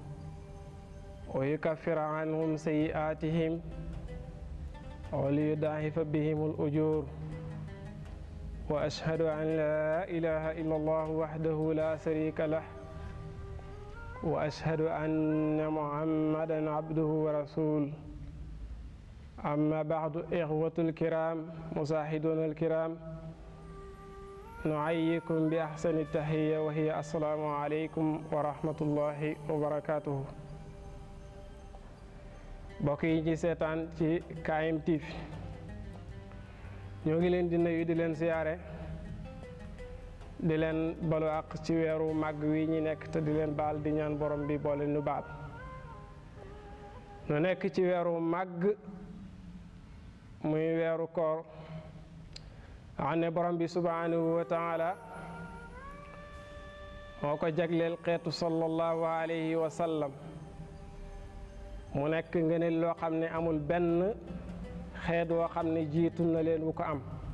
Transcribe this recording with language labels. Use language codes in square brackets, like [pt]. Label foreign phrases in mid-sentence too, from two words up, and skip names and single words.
[ar] ويكفر عنهم سيئاتهم وليضاعف بهم الأجور وأشهد أن لا إله إلا الله وحده لا شريك له وأشهد أن محمدا عبده ورسوله أما بعد إخوة الكرام مشاهدون الكرام نحييكم بأحسن التحية وهي السلام عليكم ورحمة الله وبركاته [wo] mbokk yi ci seetaan ci KM TV ñoo ngi leen di nuyu di leen siyaare di leen balu àq ci weeru màgg wi ñi nekk te di leen baal di ñaan borom bi boole nu baal nu nekk ci weeru màgg muy weeru koor xam ne borom bi [ar] سبحانه وتعالى [wo] moo ko jagleel xeetu [ar] صلى الله عليه وسلم [wo] mu nekk ngëneel loo xam ne amul benn xeet woo xam ne jiitu na leen wu ko am